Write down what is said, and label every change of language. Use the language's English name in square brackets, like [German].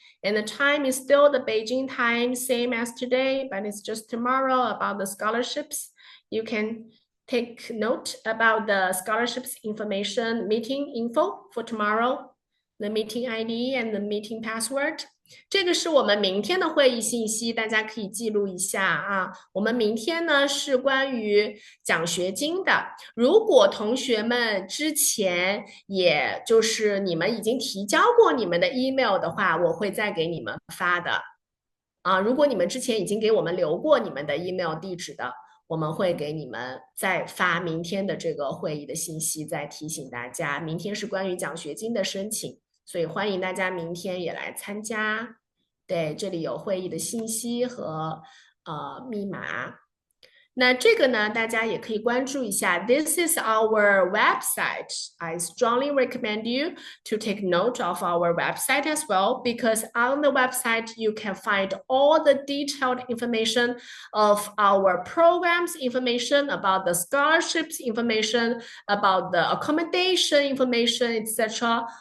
[English] And the time is still the Beijing time, same as today, but it's just tomorrow about the scholarships. You can take note about the scholarships information meeting info for tomorrow, the meeting ID and the meeting password. [Chinese] 这个是我们明天的会议信息，大家可以记录一下啊。我们明天呢是关于奖学金的。如果同学们之前也就是你们已经提交过你们的 email 的话，我会再给你们发的。啊，如果你们之前已经给我们留过你们的 email 地址的，我们会给你们再发明天的这个会议的信息，再提醒大家，明天是关于奖学金的申请。所以欢迎大家明天也来参加。对，这里有会议的信息和密码。那这个呢，大家也可以关注一下。 [English] This is our website. I strongly recommend you to take note of our website as well, because on the website you can find all the detailed information of our programs, information about the scholarships, information about the accommodation information, etc.